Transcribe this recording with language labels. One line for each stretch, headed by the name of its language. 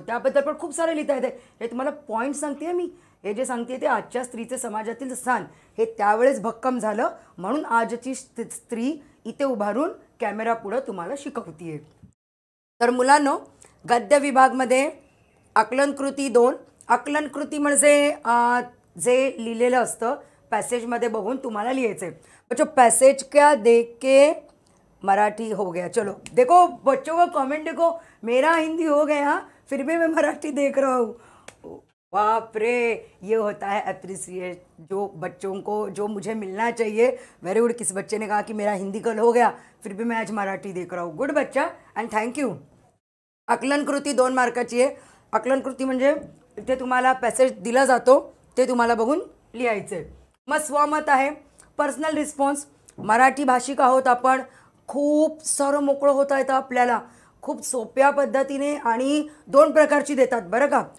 Marathi: त्याबद्दल पण खूप सारे लिहिता येते, हे तुम्हाला पॉईंट सांगते मी, हे जे सांगते ते आजच्या स्त्रीचे समाजातील स्थान हे त्यावेळेस भक्कम झालं, म्हणून आजची स्त्री इथे उभारून कॅमेरा पुढं तुम्हाला शिकवतीये। तर मुलांनो, गद्य विभागमध्ये आकलनकृती 2, आकलनकृती म्हणजे जे लिहिलेलं असतं पैसेजमध्ये बघून तुम्हाला लिहायचं आहे।
Hindi: बच्चों पैसेज क्या देख के मराठी हो गया, चलो देखो बच्चों का कमेंट देखो, मेरा हिंदी हो गया फिर भी मैं मराठी देख रहा हूँ, बाप रे, ये होता है अप्रिसिएट जो बच्चों को जो मुझे मिलना चाहिए। वेरी गुड, किस बच्चे ने कहा कि मेरा हिंदी कल हो गया फिर भी मैं आज मराठी देख रहा हूँ, गुड बच्चा एंड थैंक यू।
Marathi: आकलनकृती 2 मार्काची आहे। आकलनकृती म्हणजे इथे तुम्हाला पॅसेज दिला जातो, ते तुम्हाला बघून लिहायचं आहे। मग स्वमत आहे, पर्सनल रिस्पॉन्स, मराठी भाषिक आहोत आपण, खूप सारं मोकळं होता येतं आपल्याला, खूप सोप्या पद्धतीने, आणि 2 प्रकारची देतात बरं का।